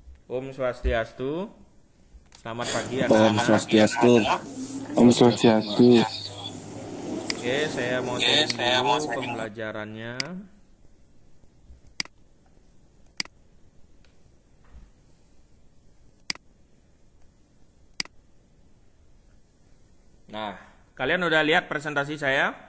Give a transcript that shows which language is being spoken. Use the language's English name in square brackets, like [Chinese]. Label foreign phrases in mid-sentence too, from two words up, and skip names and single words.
[Sanskrit] Om Swastiastu. [Indonesian] Selamat pagi [Sanskrit] Om [Indonesian] anak-anak. [Sanskrit] Swastiastu. Om Swastiastu. [Indonesian] Oke, saya mau turun dulu pembelajarannya. Nah, kalian udah lihat presentasi saya?